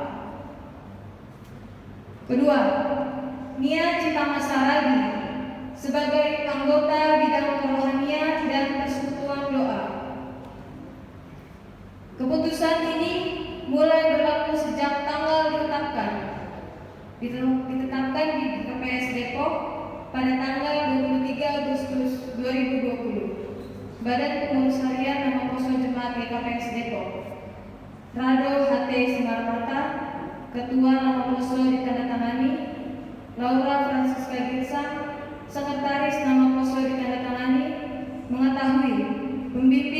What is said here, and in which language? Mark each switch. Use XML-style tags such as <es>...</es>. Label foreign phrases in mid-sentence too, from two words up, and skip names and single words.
<id>Kedua, Nia Citama Saragi sebagai anggota bidang kerohanian dan persekutuan doa. Keputusan ini mulai berlaku sejak tanggal ditetapkan di GKPS Depok pada tanggal 23 Agustus 2020. Badan Pengurus Harian Nama Poso Jemaat GKPS Depok. Rado HT Simarmata, Ketua Nama Poso ditandatangani. Laura Francisca Girsang, Sekretaris Nama Poso ditandatangani. Mengetahui</id>